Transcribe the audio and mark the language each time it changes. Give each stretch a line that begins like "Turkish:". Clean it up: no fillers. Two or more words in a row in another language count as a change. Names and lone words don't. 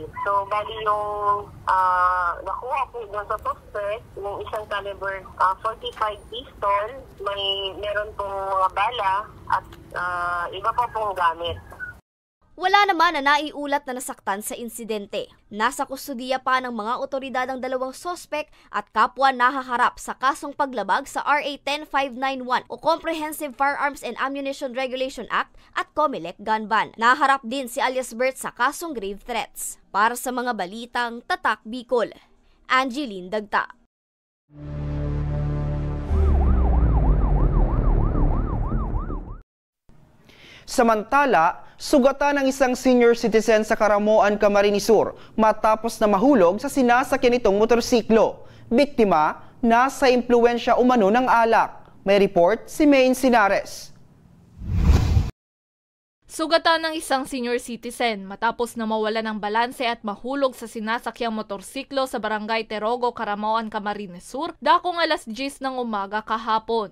Filipino: So, bali yung nakuha po doon sa suspect, yung isang
English: caliber 45 pistol,
Filipino: meron pong mga bala at iba pa pong gamit. Wala naman na naiulat na nasaktan sa insidente. Nasa kustudiya pa ng mga otoridad ang dalawang sospek at kapwa nahaharap sa kasong paglabag sa RA 10591 o Comprehensive Firearms and Ammunition Regulation Act at COMELEC
English: gun ban.
Filipino: Naharap din si alias Bert sa kasong
English: grave threats.
Filipino: Para sa mga balitang Tatak Bicol, Angeline Dagta. Samantala, sugatan ng isang
English: senior citizen
Filipino: sa Caramoan, Camarines Sur matapos na mahulog sa sinasakyan nitong motorsiklo. Biktima, nasa impluwensya umano ng alak. May report si Maine Sinares. Sugatan ng isang
English: senior citizen
Filipino: matapos na mawala ng balanse at mahulog sa sinasakyang motorsiklo sa Barangay Terogo, Caramoan, Camarines Sur, dakong alas 10 ng umaga kahapon.